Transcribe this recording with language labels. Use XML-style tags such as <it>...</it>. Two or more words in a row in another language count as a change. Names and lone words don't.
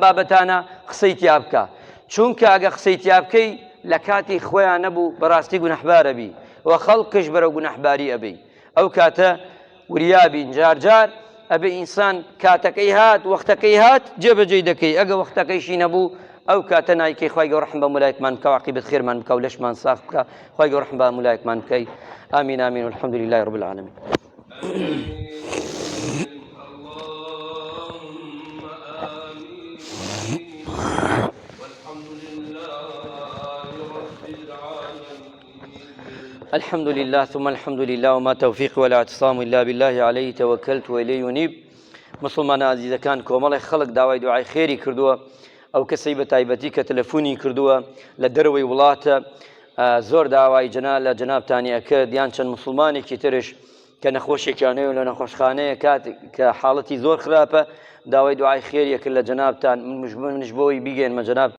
<ckb>بابەتانە قسەی تیا بکە چونکە ئەگە قسەی تیا بکەی لە کاتی خۆیان نەبوو بەڕاستی گونەحبارە بی و خەڵکش بەرەو گونەحباری ئەبێ ئەو کاتە وریابین جار جار ئەبێ ئینسان کاتەکەی هات وەختەکەی هات جێبەجێ دەکەی ئەگە وەختەکەیشی نەبوو ئەو کاتە نایکەی خوای گەورە ڕەحم بە مولایەکمان بکە عاقبەت خێرمان بکە و لەشمان ساف بکە خوای گەورە ڕەحم بە مولایەکمان بکەی ئامین ئامین</ckb> <ar>والحەمد لله رب العالمین الحمد لله ثم الحمد لله وما توفيق ولا اعتصام إلا بالله عليه توكلت وإليه ينيب</ar> <ckb>مسلمان عزيزەکان کۆمەڵی خەڵک داوای دوعای خێری کردووە ئەو کەسەی بە تایبەتی کە تەلەفۆنی کردووە لە دەرەوەی وڵاتە زۆر داوای لە جەنابتانی ئەکرد یان چەند مسلمانێکی ترش کە نەخۆشێکیانەیە و لە نەخۆشخانەیە کاتێک کە حاڵەتی زۆر خراپە داوای دوعای خێریە کرد لە جەنابتان منش بۆی بیگەێنمە جەناب</ckb>